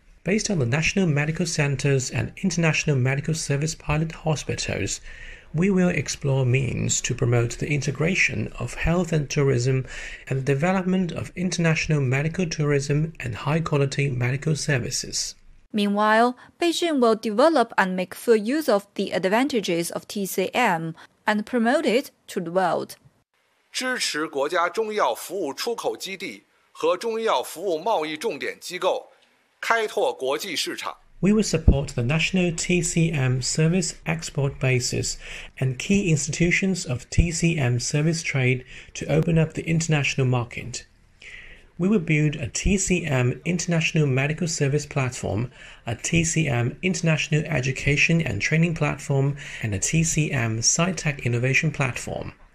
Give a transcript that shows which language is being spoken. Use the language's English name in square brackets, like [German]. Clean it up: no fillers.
[English] Based on the national medical centers and international medical service pilot hospitals, we will explore means to promote the integration of health and tourism and the development of international medical tourism and high-quality medical services. Meanwhile, Beijing will develop and make full use of the advantages of TCM and promote it to the world. [Chinese] 支持国家中药服务出口基地和中药服务贸易重点机构, 开拓国际市场。 [English] We will support the national TCM service export bases and key institutions of TCM service trade to open up the international market. We will build a TCM International Medical Service Platform, a TCM International Education and Training Platform, and a TCM SciTech Innovation Platform.